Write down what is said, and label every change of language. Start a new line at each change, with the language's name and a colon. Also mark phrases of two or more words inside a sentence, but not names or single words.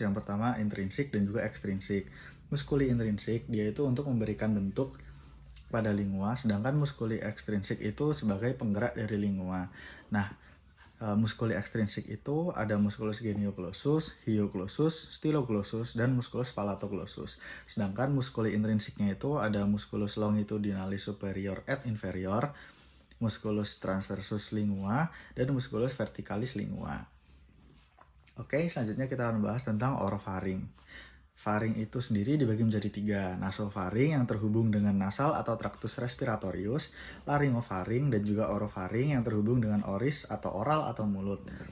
Indonesian: Yang pertama intrinsik dan juga ekstrinsik. Muskuli intrinsik dia itu untuk memberikan bentuk pada lingua, sedangkan muskuli ekstrinsik itu sebagai penggerak dari lingua. Nah, muskuli ekstrinsik itu ada
Latin: musculus genioglossus, hyoglossus, styloglossus,
Indonesian: dan
Latin: musculus palatoglossus.
Indonesian: Sedangkan muskuli intrinsiknya itu ada
Latin: musculus longitudinalis superior et inferior, musculus transversus lingua,
Indonesian: dan
Latin: musculus verticalis lingua.
Indonesian: Oke, selanjutnya kita akan bahas tentang orofaring. Faring itu sendiri dibagi menjadi 3, nasofaring yang terhubung dengan nasal atau
Latin: tractus respiratorius,
Indonesian: laryngofaring, dan juga orofaring yang terhubung dengan oris atau oral atau mulut.